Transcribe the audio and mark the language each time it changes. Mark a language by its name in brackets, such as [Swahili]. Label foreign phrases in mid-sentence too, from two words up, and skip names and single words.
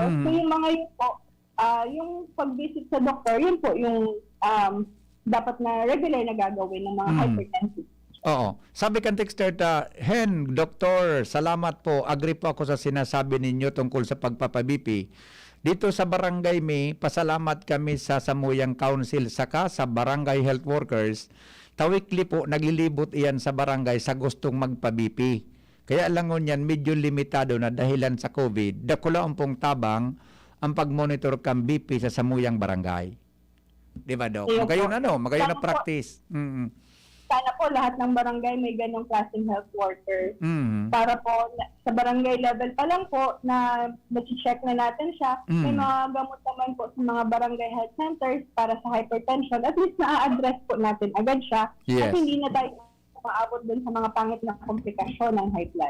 [Filipino] So yung mga yun po, yung pag-visit sa doktor, yun po yung dapat na regular na gagawin ng mga hypertensive. Oo. [Bikol] Sabi kan texter Hen, Doktor, salamat po. [Filipino] Agree po ako sa sinasabi ninyo tungkol sa pagpapa-BP. Dito sa Barangay May, pasalamat kami sa Samuyang Council saka sa Barangay Health Workers. Tawikli po, naglilibot iyan sa barangay sa gustong magpa-BP. Kaya lang yan, medyo limitado na dahilan sa COVID. [Bikol] Dakulaon pong tabang ang pag-monitor kang BP sa Samuyang Barangay. Di ba, Dok? Magayon magayon na practice. [Filipino] Sana po lahat ng barangay may ganong klaseng [English] health worker. [Filipino] Para po sa barangay level pa lang po na check na natin siya, may mga gamot naman po sa mga barangay [English] health centers [Filipino] para sa hypertension. At least na-address po natin agad siya. At hindi na tayo maabot dun sa mga pangit na komplikasyon ng [English] high blood.